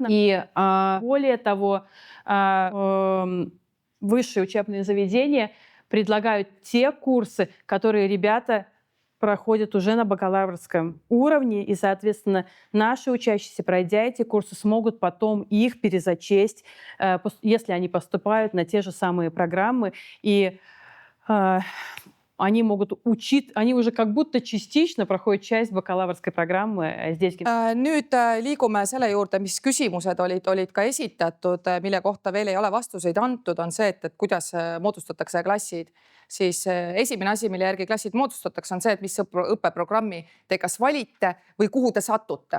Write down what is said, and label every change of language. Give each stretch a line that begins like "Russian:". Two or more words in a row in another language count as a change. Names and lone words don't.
Russian: И более того, высшие учебные заведения предлагают те курсы, которые ребята проходят уже на бакалаврском уровне, и, соответственно, наши учащиеся, пройдя эти курсы, смогут потом их перезачесть, если они поступают на те же самые программы, и они могут учить, они уже как будто частично проходят часть бакалаврской программы здесь.
Estonian: Nüüd liigume selle juurde, mis küsimused olid ka esitatud, mille kohta veel ei ole vastuseid antud, on see, et kuidas moodustatakse klassid. Siis esimene asi, mille järgi klassid moodustatakse, on see, et mis õppeprogrammi te kas valite või kuhu te satute.